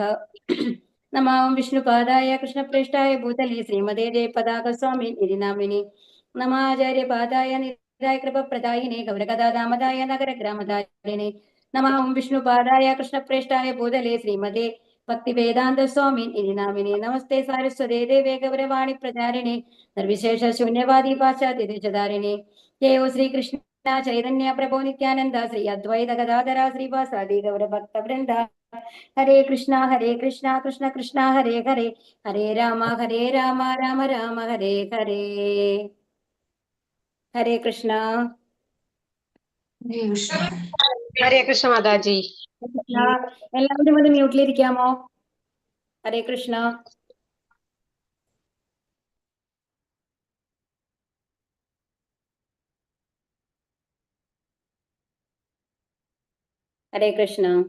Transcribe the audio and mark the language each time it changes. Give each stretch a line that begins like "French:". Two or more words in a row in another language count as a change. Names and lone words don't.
Sanskrit: നമാം വിഷ്ണുപാദായ കൃഷ്ണപ്രേഷ്ഠായ ഭൂതലേ ശ്രീമതേ ജയപതാക സ്വാമി നിരിനാമിനി നമാചാര്യപാദായ നിരായ കൃപപ്രദായിനെ ഗൗരകഥാദാമതായ നഗരഗ്രാമധാരിണേ നമാം വിഷ്ണുപാദായ കൃഷ്ണപ്രേഷ്ഠായ ഭൂതലേ ശ്രീമതേ ഭക്തിവേദാന്ത സ്വാമി നിരിനാമിനെ നമസ്തേ സാരസ്വതേ ദേവേ ഗൗരവാണി പ്രചാരിണേ നിർവിശേഷ ശൂന്യവാദി പാശ്ചാത്യദേശധാരിണേ ജയോ ശ്രീകൃഷ്ണ ചൈതന്യ പ്രഭോ നിത്യാനന്ദ ശ്രീ അദ്വൈത ഗദാധര ശ്രീവാസാദി ഗൗരഭക്തവൃന്ദ. ഹരേ കൃഷ്ണ കൃഷ്ണ കൃഷ്ണ ഹരേ ഹരേ ഹരേ രാമ രാമ രാമ ഹരേ ഹരേ.
Malayalam: ഹരേ കൃഷ്ണ.
Hindi: हरे कृष्ण माताजी.
Malayalam: എല്ലാവരും ഒന്ന് മ്യൂട്ടിലിരിക്കാമോ? ഹരേ കൃഷ്ണ. ഹരേ കൃഷ്ണ.